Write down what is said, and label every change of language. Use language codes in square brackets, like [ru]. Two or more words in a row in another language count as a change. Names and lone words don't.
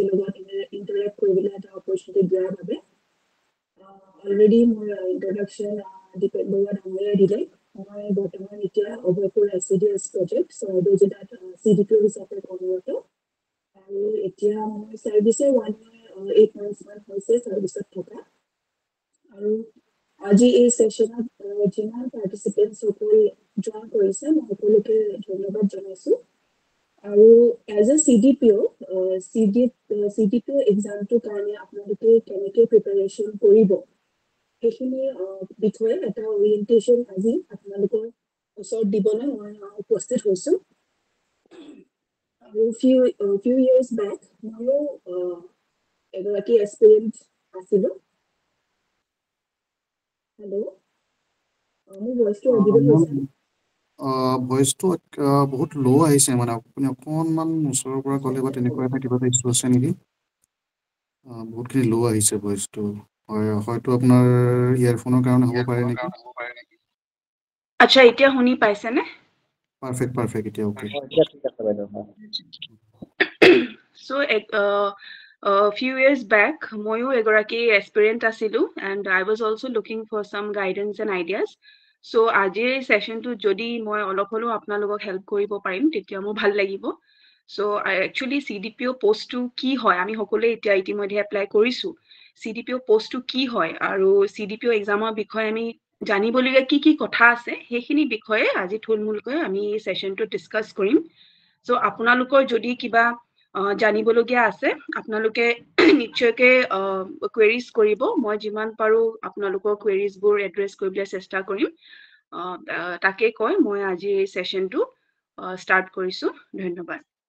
[as] লগত ইণ্টাৰেক্ট কৰিবলৈ এটা অপৰচুনিটি দিয়াৰ বাবে অলৰেডি মোৰ ইণ্ট্ৰডাকশ্যন দীপেন বৰুৱা ডাঙৰীয়াই দিলে মই বৰ্তমান এতিয়া অভয়পুৰ ICDS প্ৰজেক্ট চৰাইদেউ জিলাত CDPO হিচাপে কৰ্মৰত আৰু এতিয়া মোৰ ছাৰ্ভিচে [en] 1 year 8 months [as] মান হৈছে ছাৰ্ভিচত থকা আৰু আজি এই সেশনত যিমান পাৰ্টিচিপেণ্টছ সকল জইন কৰিছে মই সকলোকে ধন্যবাদ জনাইছো আৰু [en] as a [as] CDPO এক্সামটোৰ কাৰণে আপোনালোকে কেনেকৈ প্ৰিপাৰেশ্যন কৰিব সেইখিনি বিষয়ে এটা অৰিয়েণ্টেশ্যন আজি আপোনালোকৰ ওচৰত দিবলৈ মই উপস্থিত হৈছো আৰু [en] few years back [as] ময়ো এগৰাকী এছপিৰেণ্ট আছিলো হেল্ল' মোৰ ভইচটো অডিবল হৈছে ভইচটো বহুত ল' আহিছে মানে আপুনি অকণমান ওচৰৰ পৰা ক'লে বা তেনেকুৱা এটা কিবা এটা ইছ্যু আছে নেকি বহুতখিনি ল' আহিছে ভইচটো হয় হয়তো আপোনাৰ ইয়াৰফোনৰ কাৰণে হ'ব পাৰে নেকি আচ্ছা এতিয়া শুনি পাইছেনে পাৰফেক্ট এতিয়া ওকে ঠিক আছে বাইদেউ [en] So few years back [as] ময়ো এগৰাকী aspirant আছিলো [en] and I was also looking for some guidance and ideas so [as] আজিৰ সেশনটো যদি মই অলপ হলেও আপোনালোকক হেল্প কৰিব পাৰিম তেতিয়া মোৰ ভাল লাগিব [en] so actually [as] CDPO পোষ্টটো কি হয় আমি সকলোৱে এতিয়া ইতিমধ্যে এপ্লাই কৰিছো CDPO পোষ্টটো কি হয় আৰু CDPO এক্সামৰ বিষয়ে আমি জানিবলগীয়া কি কথা আছে সেইখিনি বিষয়ে আজি থুলমূলকৈ আমি সেশনটো ডিসকাস কৰিম সো আপোনালোকৰ যদি কিবা জানিবলগীয়া আছে আপোনালোকে নিশ্চয়কৈ কোৱেৰিজ কৰিব মই যিমান পাৰো আপোনালোকৰ কোৱেৰিজবোৰ এড্ৰেছ কৰিবলৈ চেষ্টা কৰিম তাকে কয় মই আজি এই সেশনটো ষ্টাৰ্ট কৰিছো ধন্যবাদ